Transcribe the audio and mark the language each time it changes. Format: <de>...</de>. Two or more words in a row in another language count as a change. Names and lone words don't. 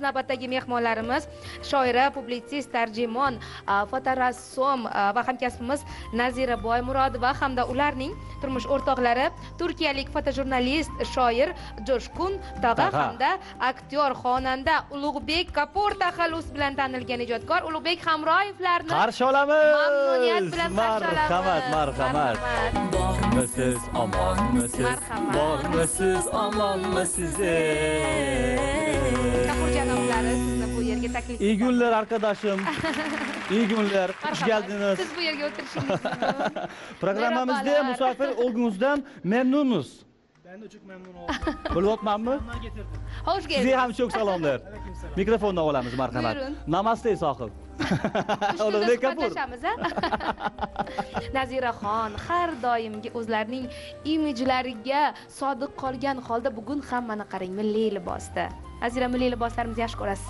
<uz>Navbatdagi mehmonlarimiz shoira, publitsist, tarjimon, fotorassom va hamkasbimiz Nazira Boymurodova hamda ularning turmush o'rtoqlari turkiyalik fotojurnalist, shoir Joshkun Tag'a hamda aktyor, xonanda Ulug'bek Kapur taxallus bilan tanilgan ijodkor Ulug'bek Hamroyevlarni Qarshi olamiz. mamnuniyat bilan Marhamat. Bormisiz, omonmisiz? Bormisiz, omonmisiz? Kapur janoblar sizni bu yerga taklif</uz> <tr>İyi günler arkadaşım. İyi günler. Hoş geldiniz.</tr> <uz>Siz bu yerga o'tirishingiz mumkin.</uz> <tr>Programımızda Merhabalar. misafir olduğunuzdan memnunuz. Ben de çok memnun oldum.</tr> <uz>Bo'lyapmanmi?</uz> <tr>Ben getirdim. Hoş</tr> <uz>Sizga</uz> <tr>geldiniz.</tr> <uz>ham çok salomlar.</uz> <tr>Aleykümselam.</tr> <uz>Mikrofonni olamiz, marhamat.</uz> <tr>Buyurun.</tr> <hi>नमस्ते साहिब.</hi> <uz>Ustida Ulug'bek Kapur. suhbatlashamiz, ha? Naziraxon har doimgi o'zlarining imijlariga sodiq qolgan holda bugun ham mana qarang, milliy libosda. Nazira, milliy liboslarimizni yaxshi ko'rasiz.</uz>